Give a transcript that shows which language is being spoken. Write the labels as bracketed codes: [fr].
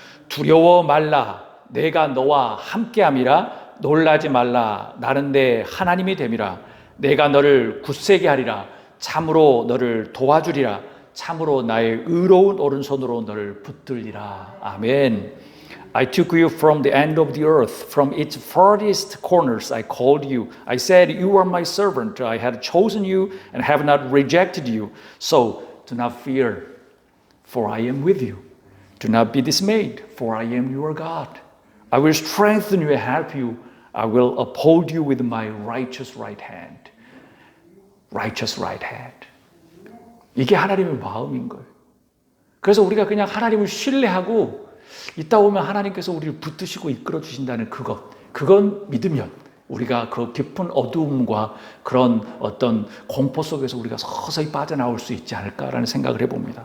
[ko] 두려워 말라. 내가 너와 함께함이라. 놀라지 말라. 나는 내 하나님이 됨이라. 내가 너를 굳세게 하리라. 참으로 너를 도와주리라. 참으로 나의 의로운 오른손으로 너를 붙들리라. 아멘. [en] I took you from the end of the earth, from its farthest corners I called you. I said, you are my servant. I had chosen you and have not rejected you. So do not fear, for I am with you. Do not be dismayed, for I am your God. I will strengthen you and help you. I will uphold you with my righteous right hand. Righteous right hand. [ko] 이게 하나님의 마음인 거예요. 그래서 우리가 그냥 하나님을 신뢰하고 있다 보면 하나님께서 우리를 붙드시고 이끌어 주신다는 그건 믿으면 우리가 그 깊은 어두움과 그런 어떤 공포 속에서 우리가 서서히 빠져나올 수 있지 않을까라는 생각을 해봅니다.